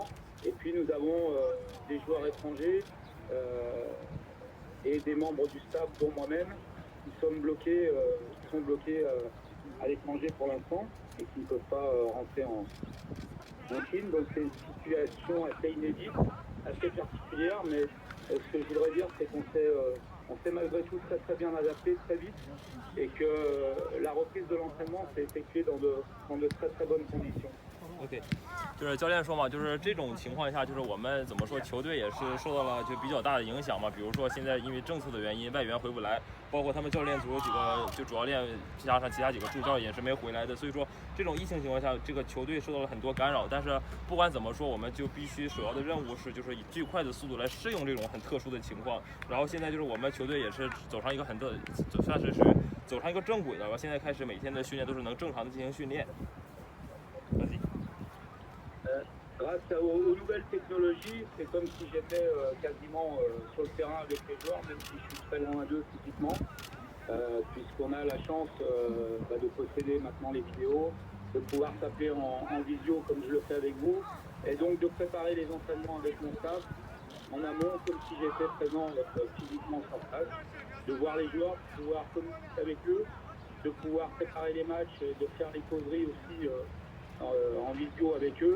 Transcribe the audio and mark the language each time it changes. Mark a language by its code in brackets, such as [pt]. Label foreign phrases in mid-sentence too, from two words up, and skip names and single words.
[fr] Et puis nous avons des joueurs étrangers et des membres du staff, dont moi-même, qui sont bloqués à l'étranger pour l'instant et qui ne peuvent pas rentrer en Chine. Donc c'est une situation assez inédite, assez particulière, mais ce que je voudrais dire, c'est qu'on s'est malgré tout très très bien adapté très vite et que la reprise de l'entraînement s'est effectuée dans de très très bonnes conditions. [zh] OK， 就是教练说嘛，就是这种情况下，就是我们怎么说，球队也是受到了就比较大的影响嘛。比如说现在因为政策的原因，外援回不来，包括他们教练组有几个就主教练加上其他几个助教也是没回来的。所以说这种疫情情况下，这个球队受到了很多干扰。但是不管怎么说，我们就必须首要的任务是就是以最快的速度来适应这种很特殊的情况。然后现在就是我们球队也是走上一个算是走上一个正轨了。然后现在开始每天的训练都是能正常的进行训练。 [fr] Grâce aux nouvelles technologies, c'est comme si j'étais quasiment sur le terrain avec les joueurs, même si je suis très loin d'eux physiquement, puisqu'on a la chance de posséder maintenant les vidéos, de pouvoir s'appeler en visio comme je le fais avec vous, et donc de préparer les entraînements avec mon staff en amont, comme si j'étais présent physiquement sur place, de voir les joueurs, de pouvoir communiquer avec eux, de pouvoir préparer les matchs, de faire les causeries aussi en visio avec eux.